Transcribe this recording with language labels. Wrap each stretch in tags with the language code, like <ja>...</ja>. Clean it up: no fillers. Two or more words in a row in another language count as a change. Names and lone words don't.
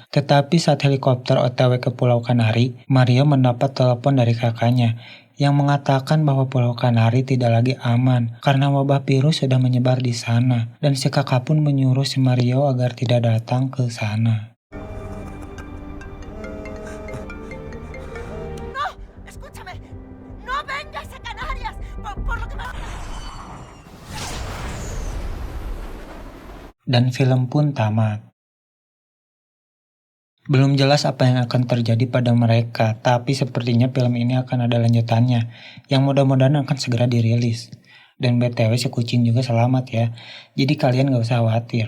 <id>Tetapi saat helikopter OTW ke Pulau Kanari, Mario mendapat telepon dari kakaknya yang mengatakan bahwa Pulau Kanari tidak lagi aman karena wabah virus sudah menyebar di sana. Dan si kakak pun menyuruh si Mario agar tidak datang ke sana.</id> <es>No, escúchame. No vengas a Canarias por lo que me...</es> <id>Dan film pun tamat. Belum jelas apa yang akan terjadi pada mereka, tapi sepertinya film ini akan ada lanjutannya, yang mudah-mudahan akan segera dirilis. Dan BTW si kucing juga selamat ya, jadi kalian gak usah khawatir.</id>